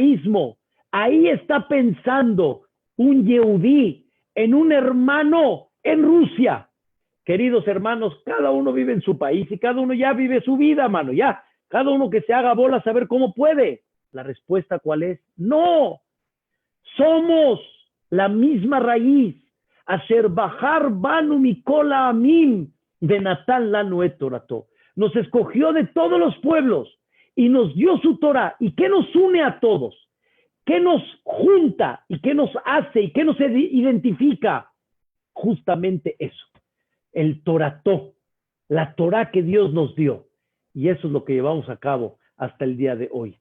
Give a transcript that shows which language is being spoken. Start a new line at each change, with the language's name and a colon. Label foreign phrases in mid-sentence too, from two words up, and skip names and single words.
Spanish: Ahí está pensando un Yehudí en un hermano en Rusia. Queridos hermanos, cada uno vive en su país y cada uno ya vive su vida, mano, ya. Cada uno que se haga bola a saber cómo puede. La respuesta, ¿cuál es? No. Somos la misma raíz.
Hebrew: אשר בחר בנו מכל העמים ונתן לנו את תורתו.
Spanish: Nos escogió de todos los pueblos y nos dio su Torah. ¿Y qué nos une a todos? ¿Qué nos junta? ¿Y qué nos hace? ¿Y qué nos identifica? Justamente eso. El Torató. La Torah que Dios nos dio. Y eso es lo que llevamos a cabo hasta el día de hoy.